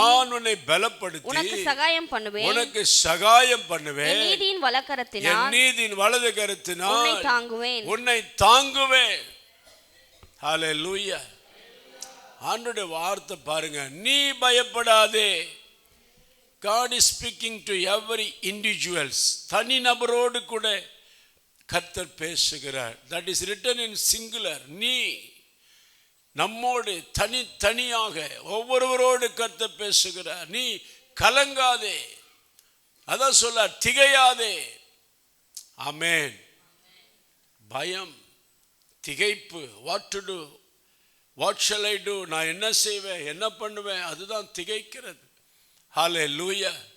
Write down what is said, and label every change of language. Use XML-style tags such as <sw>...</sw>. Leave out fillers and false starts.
<ta>நான் உன்னை பலப்படுத்தி, உனக்கு சகாயம் பண்ணுவேன், உனக்கு சகாயம் பண்ணுவேன், என் நீதியின் வலக்கரத்தினால், என் நீதியின் வலது கரத்தினால் உன்னை தாங்குவேன், உன்னை தாங்குவேன். ஹல்லேலூயா. ஆண்டவருடைய வார்த்தை பாருங்க, நீ பயப்படாதே.</ta> <en>God is speaking to every individuals.</en> <ta>தனி நபரோடு கூட கர்த்தர் பேசுகிறார்.</ta> <en>That is written in singular.</en> <ta>நீ, நம்மோடு தனியாக ஒவ்வொருவரோடு கர்த்தர் பேசுகிறார். நீ கலங்காதே, அதான் சொல்ல, திகையாதே. ஆமென். பயம், திகைப்பு,</ta> <en>what to do, what shall I do,</en> <ta>நான் என்ன செய்வேன், என்ன பண்ணுவேன், அதுதான் திகைக்கிறது. ஹல்லேலூயா.</ta>